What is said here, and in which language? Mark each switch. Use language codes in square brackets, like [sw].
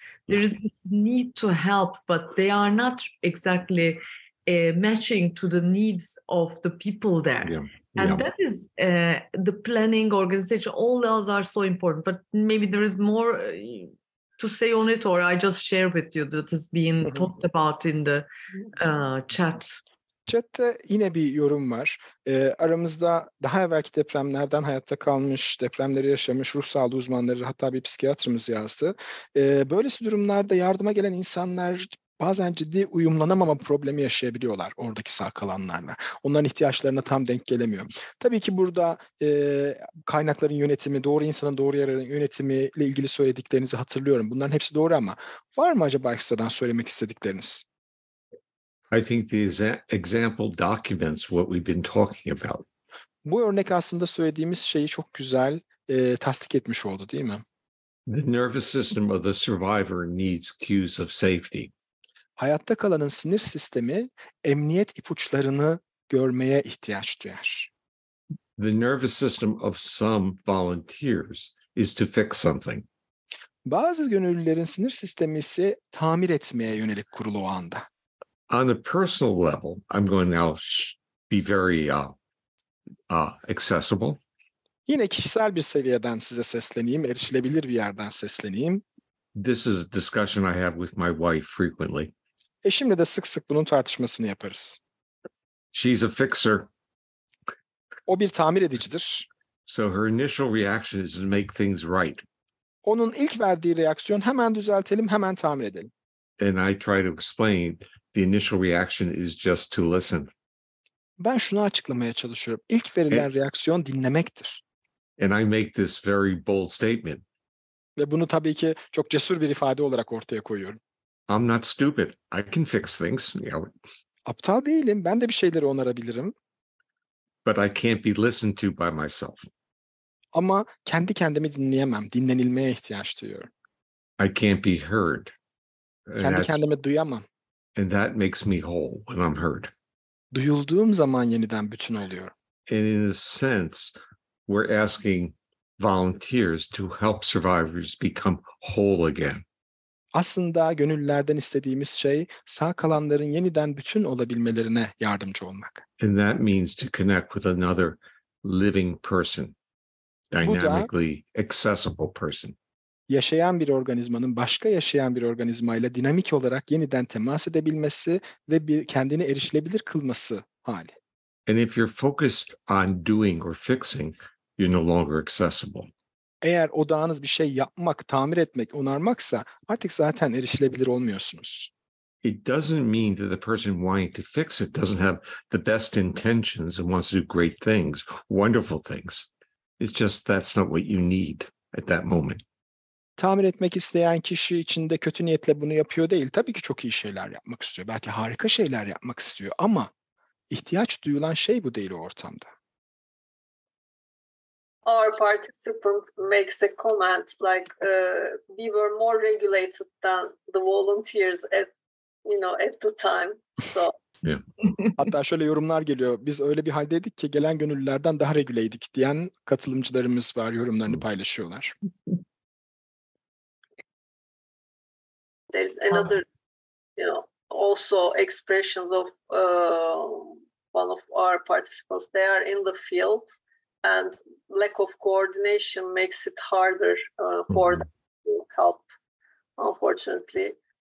[en] There is this need to help, but they are not exactly matching to the needs of the people there. Yeah. And that is the planning, organization, all those are so important. But maybe there is more to say on it, or I just share with you that is being talked about in the chat. [tr] Chat'te yine bir yorum var. Aramızda daha evvelki depremlerden hayatta kalmış, depremleri yaşamış ruh sağlığı uzmanları, hatta bir psikiyatrımız yazdı. Böylesi durumlarda yardıma gelen insanlar bazen ciddi uyumlanamama problemi yaşayabiliyorlar oradaki sağ kalanlarla. Onların ihtiyaçlarına tam denk gelemiyor. Tabii ki burada kaynakların yönetimi, doğru insanın doğru yerin yönetimiyle ilgili söylediklerinizi hatırlıyorum. Bunların hepsi doğru ama var mı acaba ekstradan söylemek istedikleriniz? [en] I think the example documents what we've been talking about. [tr] Bu örnek aslında söylediğimiz şeyi çok güzel tasdik etmiş oldu, değil mi? [en] The nervous system of the survivor needs cues of safety. [tr] Hayatta kalanın sinir sistemi emniyet ipuçlarını görmeye ihtiyaç duyar. [en] The nervous system of some volunteers is to fix something. [tr] Bazı gönüllülerin sinir sistemi ise tamir etmeye yönelik kurulu o anda. [en] On a personal level, I'm going now be very accessible. [tr] Yine kişisel bir seviyeden size sesleneyim, erişilebilir bir yerden sesleneyim. [en] This is a discussion I have with my wife frequently. [tr] Eşimle de sık sık bunun tartışmasını yaparız. [en] She's a fixer. [tr] O bir tamir edicidir. [en] So her initial reaction is to make things right. [tr] Onun ilk verdiği reaksiyon hemen düzeltelim, hemen tamir edelim. [en] And I try to explain the initial reaction is just to listen. [tr] Ben şunu açıklamaya çalışıyorum. İlk verilen reaksiyon dinlemektir. [en] And I make this very bold statement. [tr] Ve bunu tabii ki çok cesur bir ifade olarak ortaya koyuyorum. [en] I'm not stupid. I can fix things. [tr] Aptal değilim. Ben de bir şeyleri onarabilirim. [en] But I can't be listened to by myself. [tr] Ama kendi kendimi dinleyemem. Dinlenilmeye ihtiyaç duyuyorum. [en] I can't be heard. [tr] Kendi kendimi duyamam. [en] And that makes me whole when I'm heard. [tr] Duyulduğum zaman yeniden bütün oluyorum. [en] And in a sense, we're asking volunteers to help survivors become whole again. [tr] Aslında gönüllülerden istediğimiz şey sağ kalanların yeniden bütün olabilmelerine yardımcı olmak. [en] And that means to connect with another living person, dynamically accessible person. [tr] Yaşayan bir organizmanın başka yaşayan bir organizmayla dinamik olarak yeniden temas edebilmesi ve kendini erişilebilir kılması hali. [en] And if you're focused on doing or fixing, you're no longer accessible. [tr] Eğer odağınız bir şey yapmak, tamir etmek, onarmaksa artık zaten erişilebilir olmuyorsunuz. [en] It doesn't mean that the person wanting to fix it doesn't have the best intentions and wants to do great things, wonderful things. It's just that's not what you need at that moment. [tr] Tamir etmek isteyen kişi içinde kötü niyetle bunu yapıyor değil. Tabii ki çok iyi şeyler yapmak istiyor. Belki harika şeyler yapmak istiyor ama ihtiyaç duyulan şey bu değil o ortamda. [en] Our participant makes a comment like we were more regulated than the volunteers at the time. So Yeah. [tr] Hatta şöyle yorumlar geliyor. Biz öyle bir haldeydik ki gelen gönüllülerden daha regüleydik diyen katılımcılarımız var, yorumlarını paylaşıyorlar. [en] There is another, also expressions of one of our participants. They are in the field, and lack of coordination makes it harder for them to help, unfortunately.